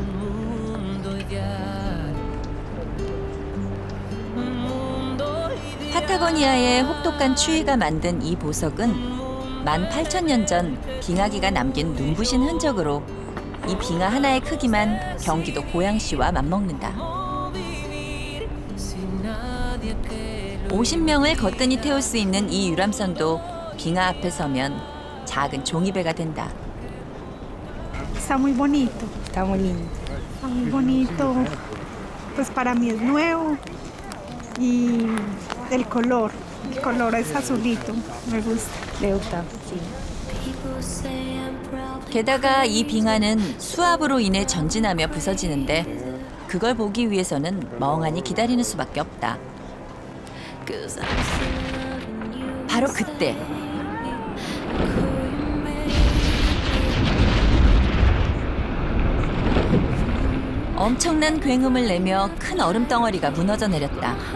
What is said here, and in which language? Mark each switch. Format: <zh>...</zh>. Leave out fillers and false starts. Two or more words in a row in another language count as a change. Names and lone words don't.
<ko>파타고니아의 혹독한 추위가 만든 이 보석은 18,000년 전 빙하기가 남긴 눈부신 흔적으로 이 빙하 하나의 크기만 경기도 고양시와 맞먹는다. 50명을 거뜬히 태울 수 있는 이 유람선도 빙하 앞에 서면 작은 종이배가 된다.</ko> <es>Está muy bonito. Está muy lindo. Está muy bonito. Pues para mí es nuevo. Y el color es azulito. Me gusta. Le gusta, sí.</es> <ko>게다가 이 빙하는 수압으로 인해 전진하며 부서지는데 그걸 보기 위해서는 멍하니 기다리는 수밖에 없다. 바로 그때 엄청난 굉음을 내며 큰 얼음 덩어리가 무너져 내렸다.</ko>